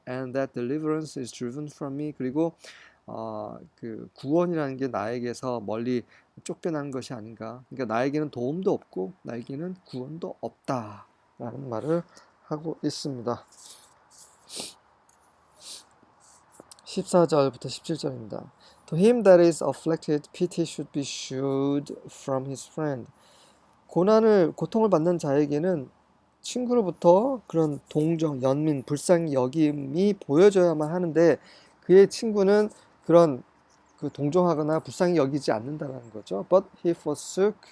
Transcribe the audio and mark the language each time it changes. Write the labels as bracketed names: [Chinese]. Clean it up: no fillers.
[English] And that deliverance is driven from me. [Korean] 그리고 그 구원이라는 게 나에게서 멀리 쫓겨난 것이 아닌가? 그러니까 나에게는 도움도 없고 나에게는 구원도 없다라는 말을 하고 있습니다. 14절부터 17절입니다. [English] To him that is afflicted, pity should be shewed from his friend. [Korean] 고통을 받는 자에게는 친구로부터 그런 동정, 연민, 불쌍히 여김이 보여져야만 하는데 그의 친구는 그런 동정하거나 불쌍히 여기지 않는다는 거죠. [English] But he forsaketh